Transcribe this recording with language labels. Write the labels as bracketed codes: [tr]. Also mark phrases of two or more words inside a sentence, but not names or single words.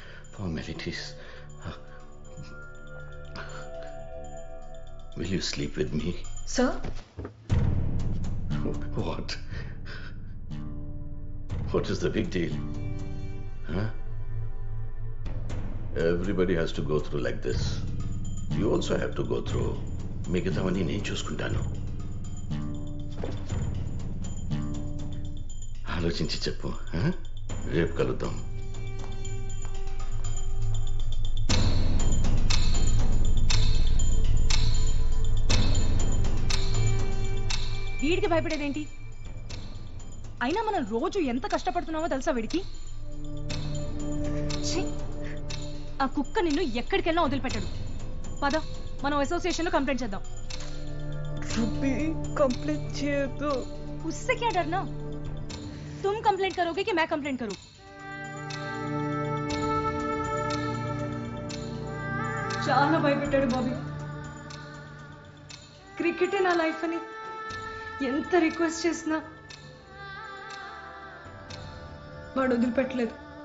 [en] Will you sleep with me? Sir? What? What is the big deal? Huh? Everybody has to go through like this. You also have to go through. [te] మిగతావన్నీ నేను చూసుకుంటాను. ఆలోచించి చెప్పు. రేపు కలుద్దాం. వీడికి భయపడేదేంటి? అయినా మనం రోజు ఎంత కష్టపడుతున్నామో తెలుసా వీడికి? ఆ కుక్క నిన్ను ఎక్కడికెళ్ళా వదిలిపెట్టాడు. పద, మనం అసోసియేషన్ లో కంప్లైంట్ చేద్దాం. कंप्लेंट చేయొద్దు. [hi] उससे क्या डरना? तुम कंप्लेंट करोगे कि मैं कंप्लेंट करूं? [te] చాలా భయపెట్టాడు బాబీ. క్రికెటే నా లైఫ్ అని ఎంత రిక్వెస్ట్ చేసినా వాడు వదిలిపెట్టలేదు.